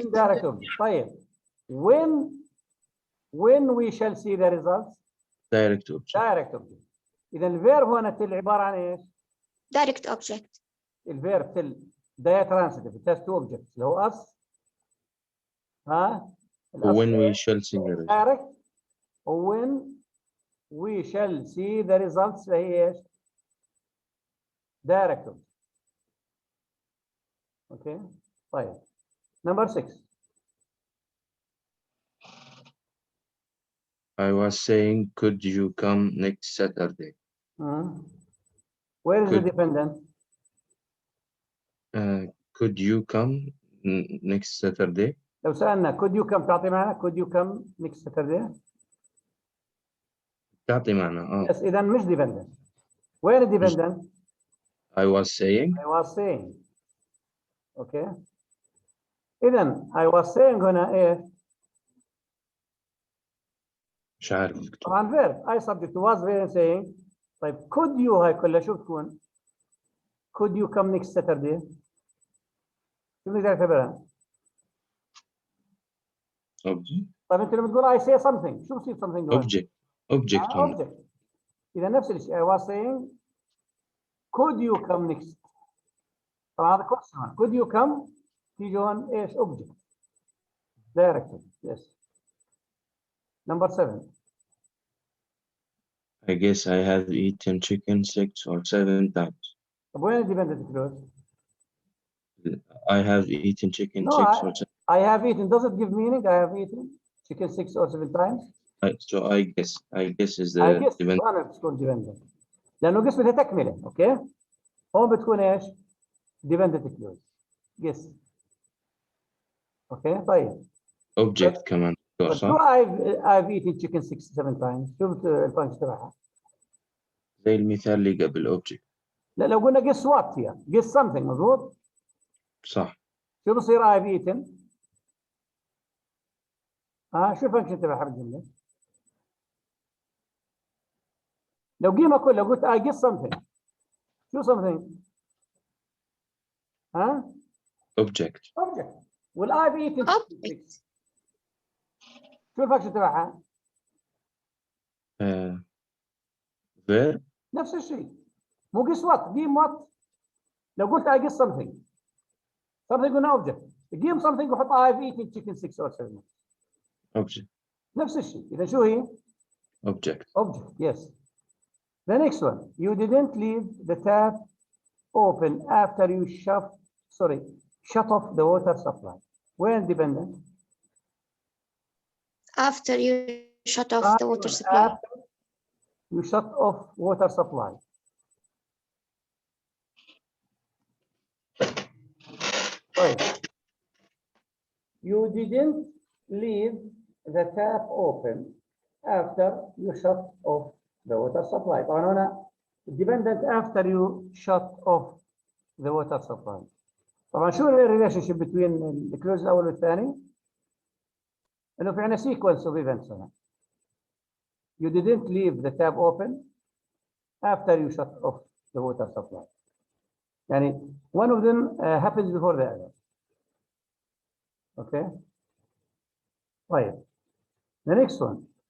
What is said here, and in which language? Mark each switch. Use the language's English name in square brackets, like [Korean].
[English] Indirect object. طيب when when we shall see the results direct object. direct object. [Arabic] اذا الفيرب هنا تل عباره عن ايش؟ [English] direct object. الفيرب tell diatransitive it has two objects اللي هو us when we shall see the result. direct when we shall see the results هي ايش؟ direct object. [Arabic] اوكي طيب number 6. [English] I was saying, could you come next Saturday? Where is the Could- dependent? Could you come next Saturday? لو سألنا could you come تعطي معنا could you come next Saturday? [Arabic] تعطي معنى. [English] Yes إذا مش dependent. Where is dependent? I was saying. I was saying. Okay. [Arabic] إذا I was saying هنا إيه؟ مش عارف اكتب. [English] طبعا verb I subject was very saying. [Arabic] طيب could you هاي كلها شو تكون؟ [English] could you come next Saturday؟ [Arabic] شو بدك تعتبرها؟ [English] Object. [Arabic] طيب أنت لما تقول [English] I say something [Arabic] شو بصير something هون؟ [English] Object. Object. هون. object. [Arabic] إذا نفس الشيء I was saying could you come next؟ طبعا هذا question. could you come؟ تيجي هون إيش object. [English] Directed. Yes. Number 7. I guess I have eaten chicken 6 or 7 times. طب وين dependent clause? I have eaten chicken No, 6 or 7. I have eaten. Does it give meaning? I have eaten chicken 6 or 7 times. So I guess is the I guess dependent. [Arabic] أنا بتكون dependent. لأنه قسم بدها تكملة. أوكي. هون بتكون إيش؟ dependent clause. [English] Guess. Okay طيب. Object كمان. But [Arabic] صح؟ [English] شو I've eaten chicken 6 7 times. [Arabic] شو الفانكشن تبعها؟ زي المثال اللي قبل object. لا لو قلنا guess what هي guess something مضبوط؟ صح. شو بصير I've eaten؟ شو الفانكشن تبعها بالجملة؟ لو قيمة كلها لو قلت [English] I guess something [Arabic] شو something؟ [English] Object. object. وال I've eaten Object. [Arabic] شو الفانكشن تبعها؟ [English] Verb. [Arabic] نفس الشيء. مو guess what قيم what. لو قلت I guess something قلنا object. قيم something وحط I've eaten chicken 6 or 7. [English] Object. [Arabic] نفس الشيء. إذا شو هي؟ [English] Object. Object. Yes. The next one. You didn't leave the tap open after you shut off the water supply. When dependent? After you shut off the water supply. After you shut off water supply. Right. You didn't leave the tap open after you shut off the water supply. طبعا هنا dependent after you shut off the water supply. [Arabic] طبعا شو [English] relationship between the clause الأول والثاني؟ إنه في عندنا sequence of events هنا. You didn't leave the tap open after you shut off the water supply. يعني one of them happens before the other. Okay. طيب. The next one.